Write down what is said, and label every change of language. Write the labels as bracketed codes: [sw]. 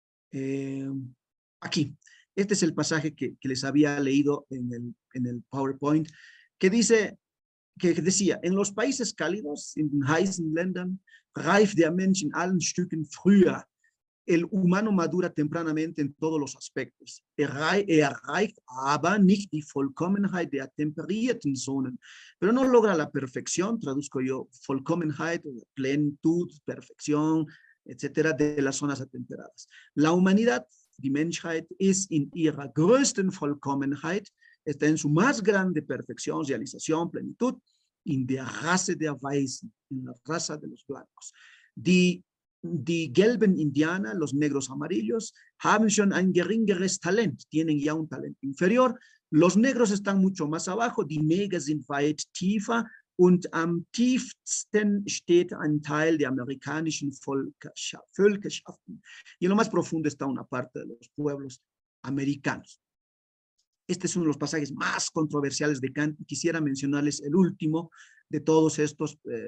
[es] Aquí, este es el pasaje que les había leído en el PowerPoint, que decía, en los países cálidos, [de] in den heißen Ländern, reift der Mensch in allen Stücken früher. [es] El humano madura tempranamente en todos los aspectos. [de] Erreicht aber nicht die Vollkommenheit der temperierten Zonen. [es] Pero no logra la perfección, traduzco yo, Vollkommenheit, plenitud, perfección, etcétera, de las zonas atemperadas. La humanidad, [de] die Menschheit, ist in ihrer größten Vollkommenheit, [es] está en su más grande perfección, realización, plenitud, [de] in der Rasse der Weißen, [es] en la raza de los blancos. [de] Die gelben Indianer, [es] los negros amarillos, [de] haben schon ein geringeres Talent, [es] tienen ya un talento inferior. Los negros están mucho más abajo, [de] die Neger sind weit tiefer und am tiefsten steht ein Teil der amerikanischen Völkerschaften. [es] Y en lo más profundo está una parte de los pueblos americanos. Este es uno de los pasajes más controversiales de Kant. Quisiera mencionarles el último de todos estos